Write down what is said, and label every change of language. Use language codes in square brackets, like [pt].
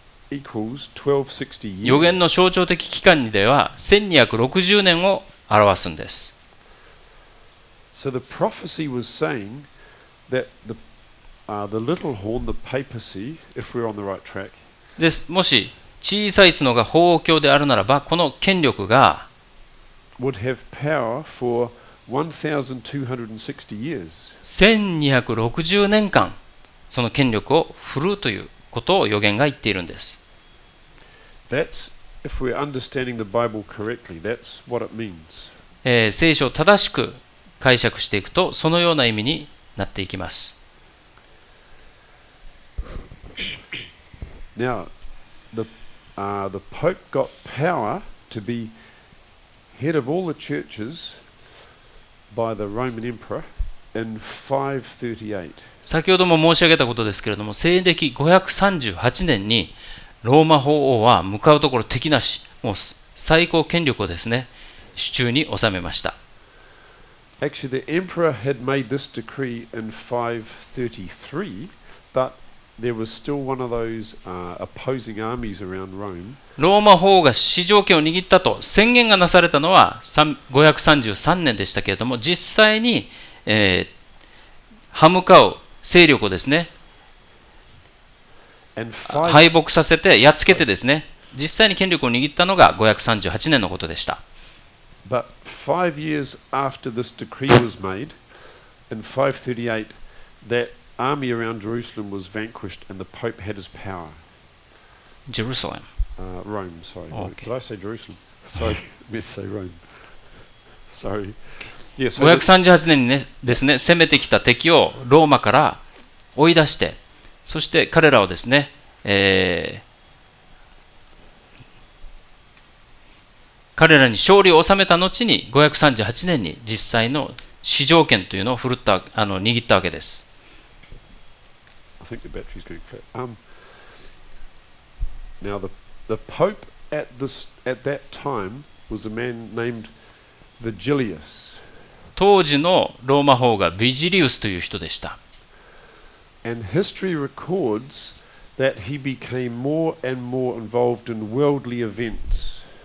[en] equals 1260 years. [ja] 予言の象徴的期間では1260年を表すんです。 [en] So the prophecy was saying that the little horn, the papacy, if we're on the right track, [ja] です。もし小さい角が法王教であるならば、この権力が [en] would have power for 1260 years. [ja] 1260年間その権力を振るうということを予言が言っているんです。 [en] That's, if we're understanding the Bible correctly, that's what it means. [ja] 聖書を正しく解釈していくとそのような意味になっていきます。 [en] Now, the Pope got power to be head of all the churches by the Roman Emperor in 538. [ja] 先ほども申し上げたことですけれども、西暦538年にローマ法王は向かうところ敵なし、もう最高権力をですね、手中に収めました。 [en] Actually, the emperor had made this decree in 533, but there was still one of those opposing armies around Rome. [ja] ローマ法王が市場権を握ったと宣言がなされたのは533年でしたけれども、実際に、歯向かう勢力をですね、敗北させてやっつけてですね、実際に権力を握ったのが538年のことでした。 [en] But 5 years after this decree was made, in 538, that army around Jerusalem was vanquished and the Pope had his power. Jerusalem. Rome, sorry. Okay. Did I say Jerusalem? Sorry, I meant to say Rome. Sorry. Yeah, so [ja] 538年に、ね、ですね、攻めてきた敵をローマから追い出して、そして彼らをですね、彼らに勝利を収めた後に538年に実際の市場権というのを握ったわけです。 [en] think the battery's going flat. Now the Pope at that time was a man named Vigilius. [ja] 当時のローマ法がビジリウスという人でした。 [en] And history records that he became more and more involved in worldly events.